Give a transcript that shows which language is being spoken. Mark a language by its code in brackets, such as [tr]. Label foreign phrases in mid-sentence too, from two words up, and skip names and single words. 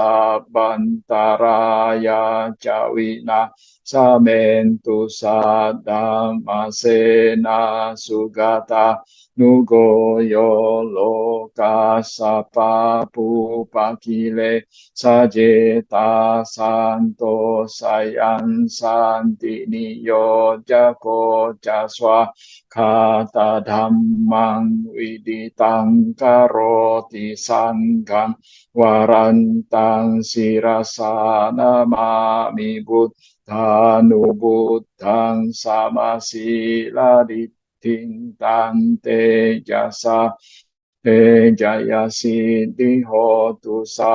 [pi] sabbantaraya jawina samentu sadamasena sugata nugoyo loka sapa pupakile sajeta santo sayan santi niyo jako jaswa kata dhammang widitang karoti sanggam warantang sirasana mami buddhanu buddhang samasila ditintante jasa te jaya siddhi hotu